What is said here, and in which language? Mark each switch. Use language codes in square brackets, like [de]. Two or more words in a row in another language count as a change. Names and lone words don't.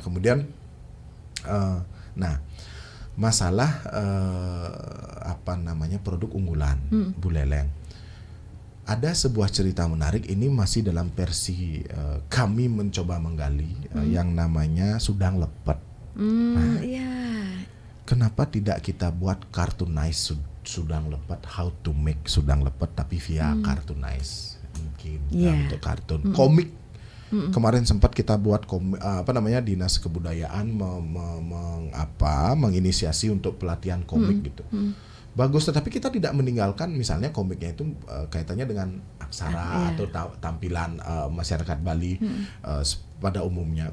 [id] Kemudian masalah produk unggulan Buleleng. Ada sebuah cerita menarik, ini masih dalam versi kami mencoba menggali yang namanya Sudang Lepet. Kenapa tidak kita buat cartoonize Sudang Lepet, [en] how to make [id] Sudang Lepet tapi via cartoonize mungkin untuk kartun komik. Kemarin sempat kita buat Dinas Kebudayaan menginisiasi untuk pelatihan komik gitu. Bagus, tetapi kita tidak meninggalkan misalnya komiknya itu kaitannya dengan aksara atau tampilan masyarakat Bali pada umumnya.